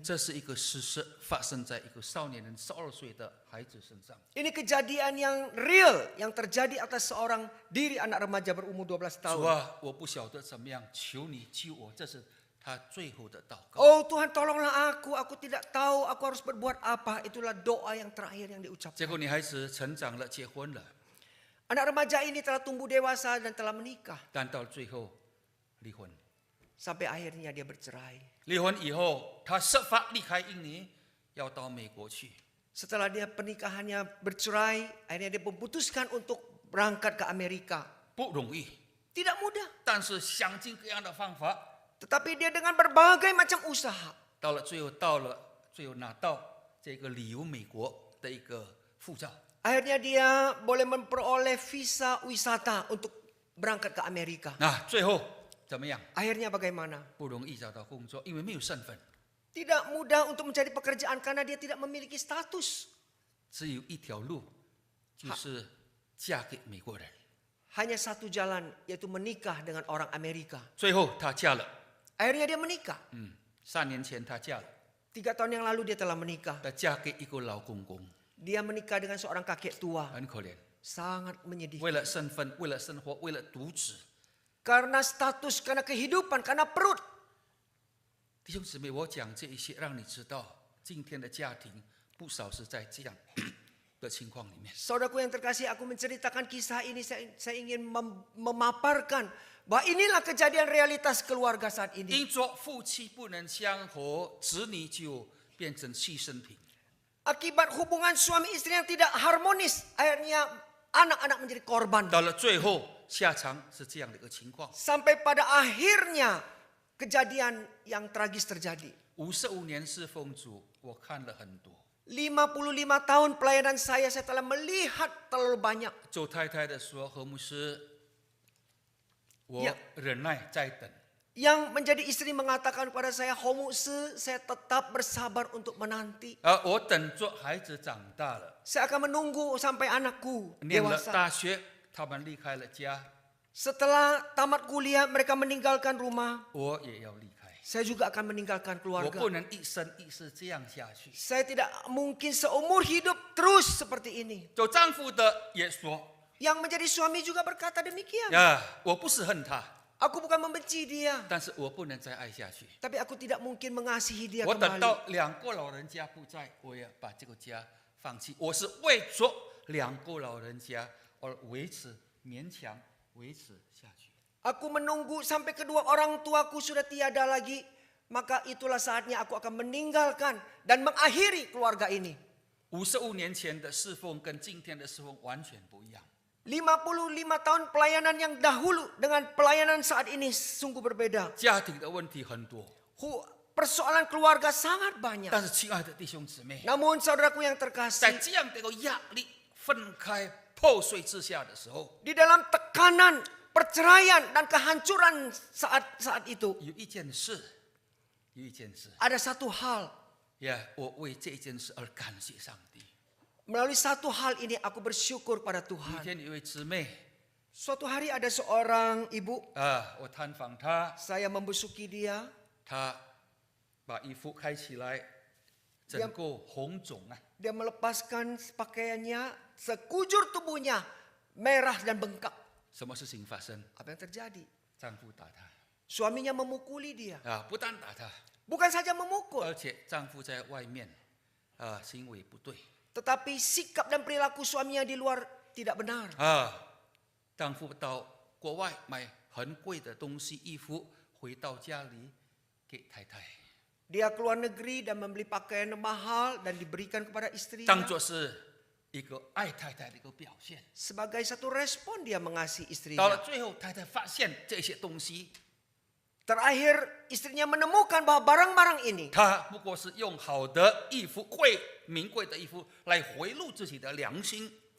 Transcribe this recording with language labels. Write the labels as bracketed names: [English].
[Chinese] 这是一个事实，发生在一个少年人12岁的孩子身上。 [Indonesian] Ini kejadian yang real yang terjadi atas seorang diri anak remaja berumur 12 tahun. [Chinese] 啊，我不晓得怎么样，求你救我。这是他最后的祷告。 [Indonesian] Oh Tuhan tolonglah aku tidak tahu aku harus berbuat apa. Itulah doa yang terakhir yang [Chinese] 结 [Indonesian] diucapkan. [Chinese] 果女孩子成长了，结婚了， [Indonesian] Anak remaja ini telah tumbuh dewasa dan telah menikah. [Chinese] 但到最后离婚。 [Indonesian] Sampai akhirnya dia bercerai. [Chinese] 离婚以后，他设法离开印尼，要到美国去。 [Indonesian] Setelah dia pernikahannya bercerai, akhirnya dia memutuskan untuk berangkat ke Amerika. [Chinese] 不容易， [Indonesian] Tidak mudah. [Chinese] 但是想尽各样的方法， [Indonesian] Tetapi dia dengan berbagai macam usaha. [Chinese] 到了最后拿到这个旅游美国的一个护照。 [Indonesian] Akhirnya dia boleh memperoleh visa wisata untuk berangkat ke Amerika. [Chinese] 那最后怎么样？ [Indonesian] Akhirnya bagaimana? [Chinese] 不容易找到工作，因为没有身份， [Indonesian] Tidak mudah untuk mencari pekerjaan karena dia tidak memiliki status. [Chinese] 只有一条路，就是嫁给美国人。 [Indonesian] Hanya satu jalan, yaitu menikah dengan orang Amerika. [Chinese] 最后她嫁了， [Indonesian] Akhirnya dia menikah. [Chinese] 3年前她嫁了， [Indonesian] 3 tahun yang lalu dia telah menikah. [Chinese] 她嫁给一个老公公， [Indonesian] Dia menikah dengan seorang kakek tua. [Chinese] 很可怜。 [Indonesian] Sangat menyedihkan. [Chinese] 为了身份，为了生活，为了独子， [Indonesian] Karena status, karena kehidupan, karena perut. [Chinese] 弟兄姊妹，我讲这一些，让你知道，今天的家庭不少是在这样的情况里面。 [Indonesian] Saudaraku yang terkasih, aku menceritakan kisah ini, saya ingin memaparkan bahwa inilah kejadian realitas keluarga saat ini. [Chinese] 因着夫妻不能相合，子女就变成牺牲品。 [Indonesian] Akibat hubungan suami istri yang tidak harmonis, akhirnya anak-anak menjadi korban. [Chinese] 到了最后，下场是这样的一个情况。 [Indonesian] Sampai pada akhirnya kejadian yang tragis terjadi. [Chinese] 55年侍奉主，我看了很多。 [Indonesian] 55 tahun pelayanan saya telah melihat terlalu banyak. [Chinese] 周太太的说：“何牧师，我 [Indonesian] Ya. [Chinese] 忍耐在等。 [Indonesian] Yang menjadi istri mengatakan kepada saya, Homuse, saya tetap bersabar untuk menanti. [Chinese] 我等着孩子长大了， [Indonesian] Saya akan menunggu sampai anakku [Chinese] 念了 [Indonesian] dewasa. [Chinese] 大学，他们离开了家， [Indonesian] Setelah tamat kuliah, mereka meninggalkan rumah. [Chinese] 我也要离开， [Indonesian] Saya juga akan meninggalkan [Chinese] 我 [Indonesian] keluarga. [Chinese] 不能一生一世这样下去。 [Indonesian] Saya tidak mungkin seumur hidup terus seperti ini. [Chinese] 做丈夫的也说 [Indonesian] Yang menjadi suami juga berkata demikian. [Chinese] 呀，我不是恨他， [Indonesian] Aku bukan membenci dia, [Chinese] 但是我不能再爱下去。 [Indonesian] tapi aku tidak mungkin mengasihi dia [Chinese] 我等 [Indonesian] kembali. [Chinese] 到两个老人家不在，我也把这个家放弃。我是为着两个老人家而勉强维持下去。 [Indonesian] Aku menunggu sampai kedua orang tuaku sudah tiada lagi. Maka itulah saatnya aku akan meninggalkan dan mengakhiri keluarga ini. [Chinese] 55年前的侍奉跟今天的侍奉完全不一样。 [Indonesian] 55 tahun pelayanan yang dahulu dengan pelayanan saat ini sungguh berbeda. [Chinese] 家庭的问题很多， [Indonesian] Persoalan keluarga sangat banyak. [Chinese] 但是亲爱的弟兄姊妹， [Indonesian] Namun saudaraku yang [Chinese] 在 [Indonesian] terkasih, [Chinese] 这样的一个压力分开破碎之下的时候， [Indonesian] di dalam tekanan, perceraian dan kehancuran saat itu, [Chinese] 有一件事，有一件事， [Indonesian] ada satu hal. [Chinese] 呀，我为这一件事而感谢上帝。 [Indonesian] Melalui satu hal ini aku bersyukur pada [Chinese] 有一 [Indonesian] Tuhan. [Chinese] 天有一位姊妹 [Indonesian] Suatu hari ada seorang ibu, [Chinese] 我探访她， [Indonesian] saya membusuki dia. [Chinese] 她把衣服开起来，整个红肿啊， [Indonesian] Dia melepaskan pakaiannya, sekujur tubuhnya merah dan bengkak. [Chinese] 什么事情发生？ [Indonesian] Apa yang terjadi? [Chinese] 丈夫打她 [Indonesian] Suaminya memukuli dia. [Chinese] 不但打她， [Indonesian] Bukan saja memukul, [Chinese] 而且丈夫在外面行为不对 [Indonesian] tetapi sikap dan perilaku suaminya di luar tidak benar. [Chinese] 丈夫到国外买很贵的东西衣服，回到家里给太太， [Indonesian] Dia keluar negeri dan membeli pakaian mahal dan diberikan kepada [Chinese] 当 [Indonesian] istrinya. [Chinese] 作是一个爱太太的一个表现。 [Indonesian] Sebagai satu respon dia mengasihi [Chinese] 到了 [Indonesian] istrinya. [Chinese] 最后，太太发现这些东西， [Indonesian] Terakhir istrinya menemukan bahwa barang-barang ini [Chinese] 她不过是用好的衣服、名贵的衣服来回路自己的良心。